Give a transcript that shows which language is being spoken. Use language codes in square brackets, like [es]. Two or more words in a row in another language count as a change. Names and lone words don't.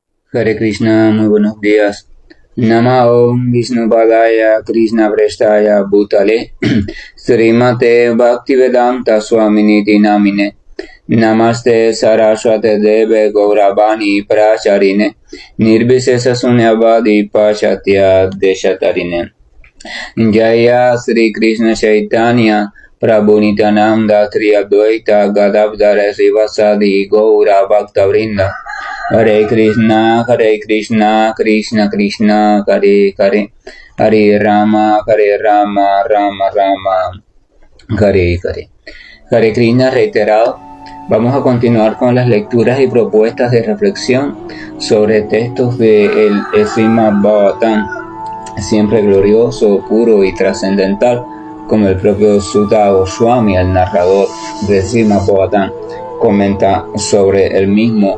[sa] हरे कृष्ण, [es] muy buenos días. [sa] नमो विष्णु पादाय कृष्ण प्रेष्ठाय भूतले श्रीमते भक्तिवेदान्त स्वामिनिति नामिने नमस्ते सारस्वते देवे गौरवाणी प्रचारिणे निर्विशेष शून्यवादि पाश्चात्य देशतारिणे जय श्री कृष्ण चैतन्य प्रभु नित्यानन्द श्री अद्वैत गदाधर श्रीवासादि गौर भक्तवृन्द हरे कृष्ण, कृष्ण कृष्ण, हरे हरे, हरे राम, राम राम, हरे हरे. हरे कृष्ण [es] reiterado. Vamos a continuar con las lecturas y propuestas de reflexión sobre textos del Srimad Bhagavatam, siempre glorioso, puro y trascendental, como el propio Sutta Goswami, el narrador del Srimad Bhagavatam, comenta sobre el mismo.